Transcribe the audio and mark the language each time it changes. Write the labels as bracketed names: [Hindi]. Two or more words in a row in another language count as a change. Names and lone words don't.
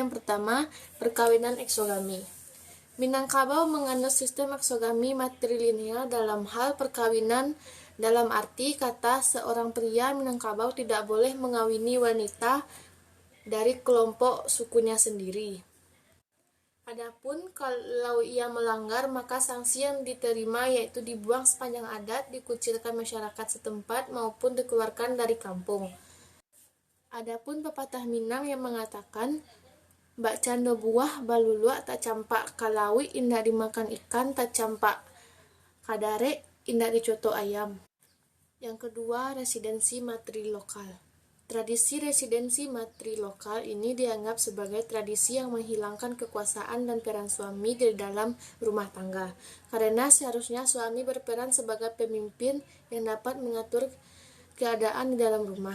[Indonesian] Yang pertama, perkawinan eksogami. Minangkabau menganut sistem eksogami matrilineal dalam hal perkawinan, dalam arti kata seorang pria Minangkabau tidak boleh mengawini wanita dari kelompok sukunya sendiri. Adapun kalau ia melanggar, maka sanksi yang diterima yaitu dibuang sepanjang adat, dikucilkan masyarakat setempat, maupun dikeluarkan dari kampung. Adapun pepatah Minang yang mengatakan, [Minangkabau] Bak cando buah balulua tak campak kalawi indah dimakan ikan, tak campak kadare indah dicoto ayam. [Indonesian] Yang kedua, residensi matri lokal. Tradisi residensi matri lokal ini dianggap sebagai tradisi yang menghilangkan kekuasaan dan peran suami di dalam rumah tangga. Karena seharusnya suami berperan sebagai pemimpin yang dapat mengatur keadaan di dalam rumah.